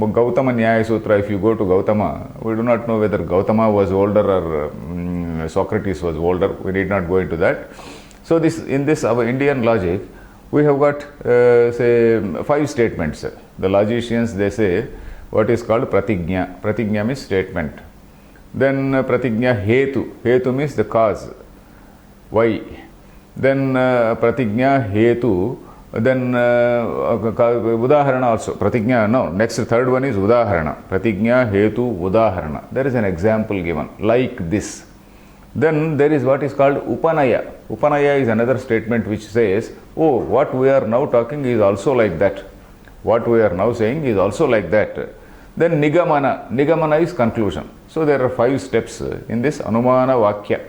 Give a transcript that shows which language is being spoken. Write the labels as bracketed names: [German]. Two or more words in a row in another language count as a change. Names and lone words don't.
[English] Gautama Nyaya Sutra, if you go to Gautama, we do not know whether Gautama was older or Socrates was older. We need not go into that. So in this our Indian logic, we have got say 5 statements. The logicians, they say what is called pratignya. Pratignya means statement. Then [Sanskrit] प्रतिज्ञा हेतु. [English] Hetu means the cause. Why? Then [Sanskrit] प्रतिज्ञा हेतु. [English] Then udaharana also. Pratignya, no. Next, third one is udaharana. [Sanskrit] प्रतिज्ञा हेतु उदाहरण. [English] There is an example given. Like this. Then there is what is called Upanaya. Upanaya is another statement which says, oh, what we are now talking is also like that. What we are now saying is also like that. Then Nigamana. Nigamana is conclusion. So there are 5 steps in this [Sanskrit] अनुमान वाक्य.